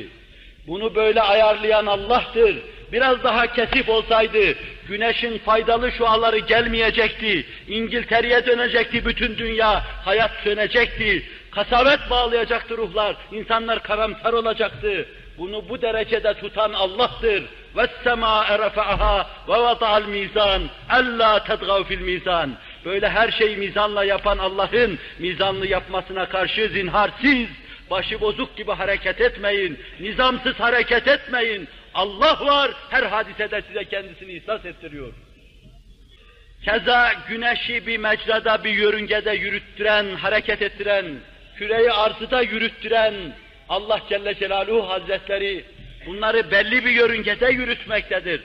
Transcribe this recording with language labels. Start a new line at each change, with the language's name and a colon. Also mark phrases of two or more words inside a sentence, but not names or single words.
Turkish: Bunu böyle ayarlayan Allah'tır. Biraz daha kesif olsaydı, güneşin faydalı şuaları gelmeyecekti. İngiltere'ye dönecekti bütün dünya, hayat sönecekti. Kasavet bağlayacaktı ruhlar, insanlar karamsar olacaktı. Bunu bu derecede tutan Allah'tır.
Arabic: وَالسَّمَاءَ رَفَعَهَا وَوَضَعَ الْمِيزَانِ أَلَّا تَدْغَوْا فِي الْمِيزَانِ.
Turkish: Böyle her şeyi mizanla yapan Allah'ın mizanlı yapmasına karşı zinharsiz, başı bozuk gibi hareket etmeyin, nizamsız hareket etmeyin. Allah var, her hadisede size kendisini ihsas ettiriyor. Keza güneşi bir mecrada, bir yörüngede yürüttüren, hareket ettiren, küre-i arzı da yürüttüren Allah Celle Celaluhu Hazretleri bunları belli bir yörüngede yürütmektedir.